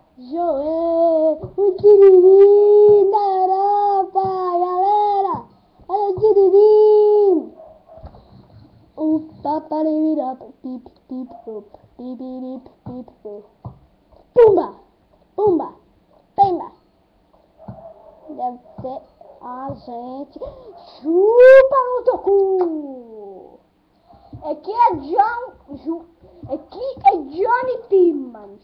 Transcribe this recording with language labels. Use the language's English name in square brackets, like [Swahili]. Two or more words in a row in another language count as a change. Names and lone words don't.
[Portuguese] Joé, o tiririm da Europa, galera. Olha o tiririm. O paparibirapa, pip, pip, pip, pip, pip, pip. Pumba, pumba, pemba. Deve ser a gente. Chupa no teu cu. Aqui é Johnny Timmons.